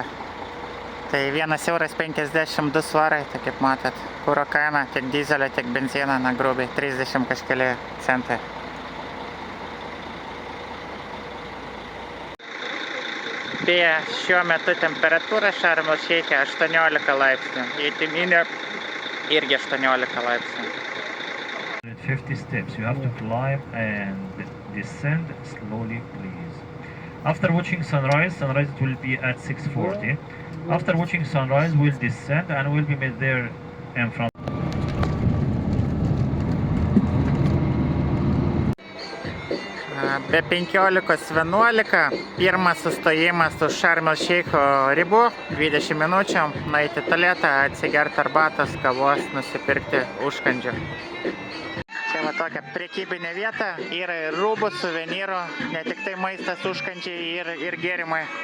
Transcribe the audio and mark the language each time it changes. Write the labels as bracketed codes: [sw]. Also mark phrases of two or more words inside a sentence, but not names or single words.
[lt] Tai 1,52 € svarai, tai kaip matot, kuro kaina tiek dizelio, tiek benzino, na grubiai 30 kažkeli centai. Beje, šiuo metu temperatūra Šarm el Šeiche 18 laipsnių, Jetiminė irgi 18 laipsnių. [en] 50 steps. You have to climb and descend slowly, please. After watching sunrise it will be at 6:40. After watching sunrise, we'll descend and we'll be met there in front. [lt] Be 15:11, pirmas sustojimas už Šarm el Šeicho ribų, 20 minučių, nueiti į tualetą, atsigerti arbatos, kavos, nusipirkti užkandžių. Čia va tokia prekybinė vieta, yra ir rūbų, suvenyrų, ne tik tai maistas, užkandžiai ir gėrimai.